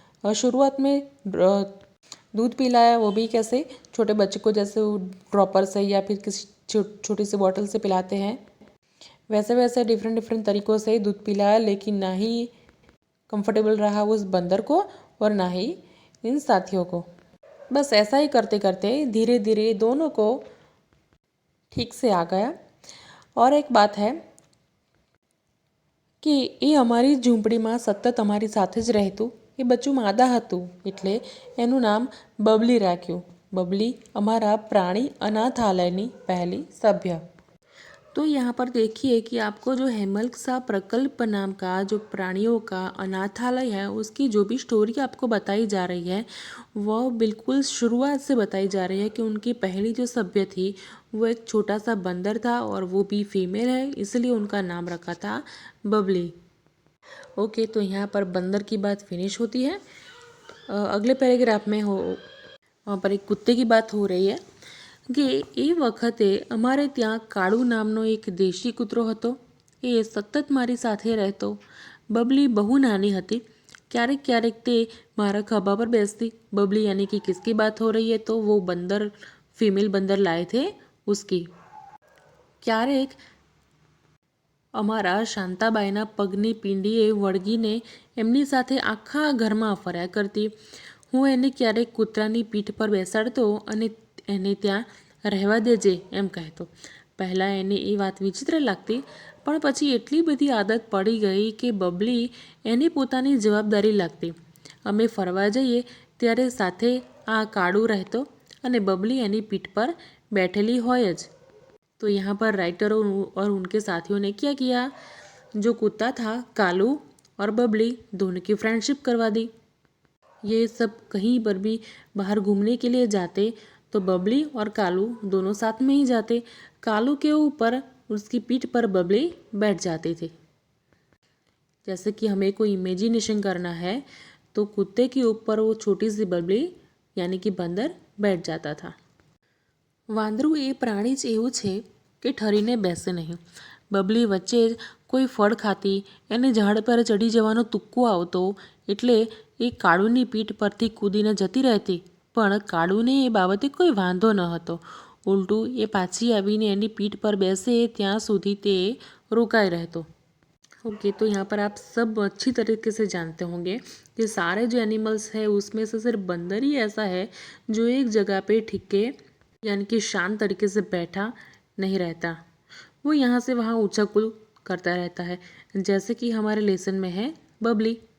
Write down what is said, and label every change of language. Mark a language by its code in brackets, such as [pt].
[hi] और शुरुआत में दूध पिलाया, वो भी कैसे, छोटे बच्चे को जैसे ड्रॉपर से या फिर किसी छोटी सी बॉटल से पिलाते हैं, वैसे वैसे डिफरेंट डिफरेंट तरीक़ों से दूध पिलाया। लेकिन ना ही कंफर्टेबल रहा उस बंदर को और ना ही इन साथियों को। बस ऐसा ही करते करते धीरे धीरे दोनों को ठीक से आ गया। और एक बात है [gu] કે એ અમારી ઝૂંપડીમાં સતત અમારી સાથે જ રહેતું। એ બચ્ચું માદા હતું એટલે એનું નામ બબલી રાખ્યું। બબલી અમારા प्राणी अनाथालयની पहली सभ्य। [hi] तो यहाँ पर देखिए कि आपको जो हेमलसा प्रकल्प नाम का जो प्राणियों का अनाथालय है उसकी जो भी स्टोरी आपको बताई जा रही है वह बिल्कुल शुरुआत से बताई जा रही है कि उनकी पहली जो सभ्य थी वो एक छोटा सा बंदर था और वो भी फीमेल है, इसलिए उनका नाम रखा था बबली। ओके, तो यहाँ पर बंदर की बात फिनिश होती है। अगले पैराग्राफ में वहाँ पर एक कुत्ते की बात हो रही है [gu] કે એ વખતે અમારે ત્યાં કાળુ નામનો એક દેશી કૂતરો હતો। એ સતત મારી સાથે રહેતો। બબલી બહુ નાની હતી। ક્યારેક ક્યારેક તે મારા ખભા પર બેસતી। [hi] બબલી यानी कि किसकी बात हो रही है, तो वो बंदर, फीमेल बंदर लाए थे उसकी। [gu] ક્યારેક અમારા શાંતાબાઈના પગની પીંડીએ વળગીને એમની સાથે આખા ઘરમાં ફર્યા કરતી। હું એને ક્યારેક કૂતરાની પીઠ પર બેસાડતો અને એને ત્યાં રહેવા દેજે એમ કહેતો। પહેલાં એને એ વાત વિચિત્ર લાગતી, પણ પછી એટલી બધી આદત પડી ગઈ કે બબલી એને પોતાની જવાબદારી લાગતી। અમે ફરવા જઈએ ત્યારે સાથે આ કાળુ રહેતો અને બબલી એની પીઠ પર बैठेली હોય જ। [hi] तो यहाँ पर राइटर और उनके साथियों ने क्या किया, जो कुत्ता था कालू और बबली दोनों की फ्रेंडशिप करवा दी। ये सब कहीं पर भी बाहर घूमने के लिए जाते तो बबली और कालू दोनों साथ में ही जाते। कालू के ऊपर, उसकी पीठ पर बबली बैठ जाते थे। जैसे कि हमें कोई इमेजिनेशन करना है तो कुत्ते के ऊपर वो छोटी सी बबली यानी कि बंदर बैठ जाता था। [gu] વાંદરું એ પ્રાણી જ એવું છે કે ઠરીને બેસે નહીં। બબલી વચ્ચે કોઈ ફળ ખાતી, એને ઝાડ પર ચડી જવાનો તુક્કો આવતો એટલે એ કાળુની પીઠ પરથી કૂદીને જતી રહેતી, પણ કાળુને એ બાબતે કોઈ વાંધો ન હતો। ઉલટું એ પાછી આવીને એની પીઠ પર બેસે ત્યાં સુધી તે રોકાઈ રહેતો। [hi] ओके, तो यहाँ पर आप सब अच्छी तरीके से जानते होंगे कि सारे जो एनिमल्स हैं उसमें से सिर्फ बंदर ही ऐसा है जो एक जगह पे टिके यानी कि शांत तरीके से बैठा नहीं रहता। वो यहाँ से वहाँ उछल-कूद करता रहता है। जैसे कि हमारे लेसन में है बबली।